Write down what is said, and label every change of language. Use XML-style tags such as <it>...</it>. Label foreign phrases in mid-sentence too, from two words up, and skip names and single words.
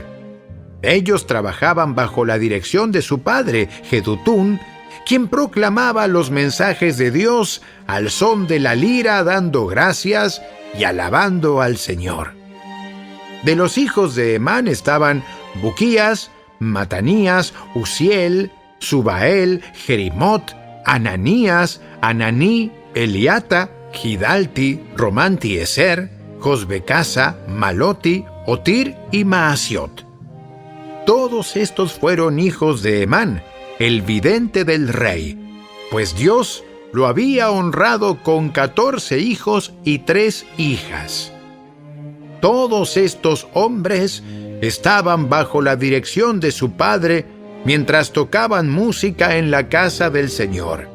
<es>Ellos trabajaban bajo la dirección de su padre, Jedutún, quien proclamaba los mensajes de Dios al son de la lira, dando gracias y alabando al Señor. De los hijos de Hemán estaban Buquías, Matanías, Uziel, Subael, Jerimot, Ananías, Ananí, Eliata, Gidalti, Romantieser, Josbecasa, Maloti, Otir y Maasiot. Todos estos fueron hijos de Hemán, el vidente del rey, pues Dios lo había honrado con 14 hijos y 3 hijas. Todos estos hombres estaban bajo la dirección de su padre mientras tocaban música en la casa del Señor.</es>